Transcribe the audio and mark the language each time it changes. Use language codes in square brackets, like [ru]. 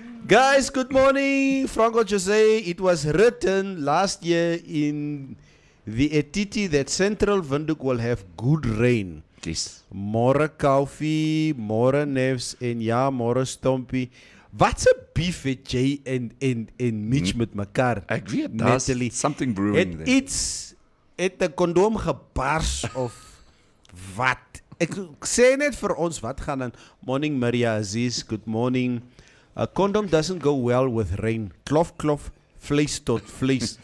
[en] Guys, good morning. Franco Jose, it was written last year in the Etiti that Central Windhoek will have good rain. Yes. [af] Môre Koffie, môre Nefs en ja, môre Stompie. Wat's 'n beef het jy en Mitch met mekaar? Ek weet, daar's [en] something brewing there. [af] Het 'n kondoom gebars of wat? Ek sê net vir ons wat gaan aan. [en] Morning Maria Aziz, good morning. A condom doesn't go well with rain. [af] Klof, klof, vlees tot vlees.